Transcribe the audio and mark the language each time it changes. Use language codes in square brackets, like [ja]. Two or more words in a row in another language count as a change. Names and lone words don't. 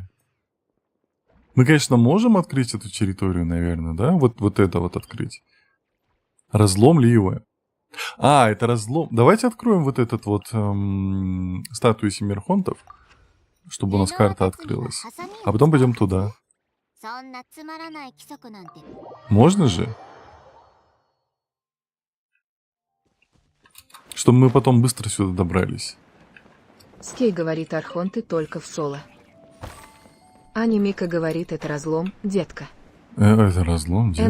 [ru] Мы, конечно, можем открыть эту территорию, наверное, да? Вот это вот открыть. Разлом Ливы. А, это разлом. Давайте откроем вот этот вот статую Семирхонтов, чтобы у нас карта открылась. А потом пойдем туда. [ja] そんなつまらない規則なんて [ru] Можно же? Чтобы мы потом быстро сюда добрались. Скей говорит, архонты только в соло. Аня Мика говорит, это разлом, детка. Это разлом, детка.